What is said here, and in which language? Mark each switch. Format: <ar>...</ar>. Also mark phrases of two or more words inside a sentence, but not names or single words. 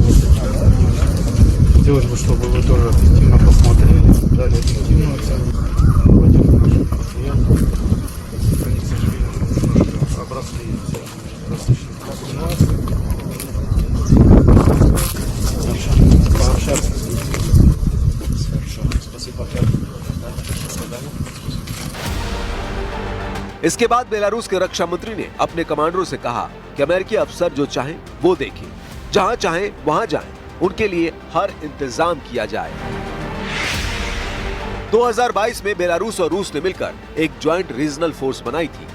<ru>Хотелось бы, чтобы вы тоже объективно посмотрели, дали объективную оценку. Владимир наших предприятий. Они, к сожалению, немножко обросли различных ситуаций. Пообщаться с ними. Хорошо. Спасибо.</ru> <hi>इसके बाद बेलारूस के रक्षा मंत्री ने अपने कमांडरों से कहा कि अमेरिकी अफसर जो चाहें वो देखें, जहां चाहें वहां जाएं, उनके लिए हर इंतजाम किया जाए। 2022 में बेलारूस और रूस ने मिलकर एक</hi> <en>joint regional force</en> <hi>बनाई थी।</hi>